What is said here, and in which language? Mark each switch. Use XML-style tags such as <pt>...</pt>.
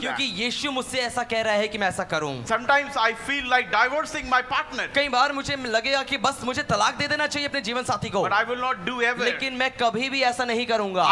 <hi>क्योंकि यीशु मुझसे ऐसा कह रहा है कि मैं ऐसा करूं।</hi> <en>Sometimes I feel like divorcing my partner,</en> <hi>कई बार मुझे लगेगा कि बस मुझे तलाक दे देना चाहिए अपने जीवन साथी को,</hi> <en>but I will not do ever.</en> <hi>लेकिन मैं कभी भी ऐसा नहीं करूंगा।</hi>